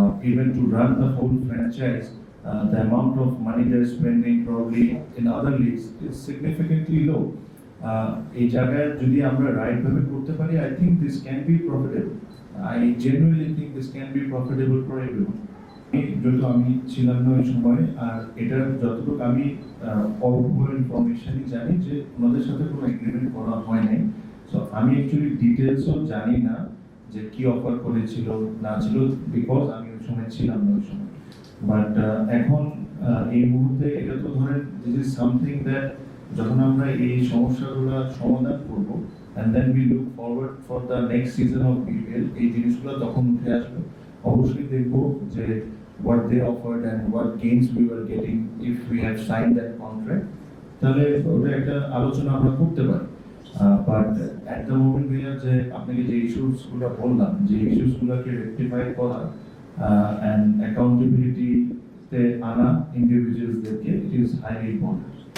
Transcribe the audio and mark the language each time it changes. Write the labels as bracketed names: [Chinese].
[English] Even to run the whole franchise, the amount of money they're spending probably in other leagues is significantly low. [Bangla] এই জায়গায় যদি আমরা right ভাবে করতে পারি, [English] I think this can be profitable. I genuinely think this can be profitable for everyone. [Bangla] যেহেতু আমি ছিলাম না ওই সময়, আর এটা যতটুকু আমি অল্প ইনফরমেশনই জানি যে ওনাদের সাথে কোনো এগ্রিমেন্ট করা হয় নাই। সো আমি অ্যাকচুয়ালি ডিটেলসও জানি না যে কি অফার করেছিল না ছিল, বিকজ আমি ওই সময় ছিলাম না ওই সময়। বাট এখন এই মুহূর্তে এটা তো ধরেন [English] this is something that [Bangla] যখন আমরা এই সমস্যাগুলো সমাধান করব [English] and then we look forward for the next season of BPL, [Bangla] এই জিনিসগুলো তখন উঠে আসবে। অবশ্যই দেখবো যে [English] what they offered and what gains we were getting if we had signed that contract, [Bangla] তাহলে ওটা একটা আলোচনা আমরা করতে পারি। বাট অ্যাট দ্য মোমেন্ট ভাইয়া যে আপনাকে যে ইস্যুসগুলো বললাম, যে ইস্যুসগুলোকে রেকটিফাই করা অ্যান্ড অ্যাকাউন্টেবিলিটিতে আনা ইন্ডিভিজুয়ালসদেরকে [English] It is highly important.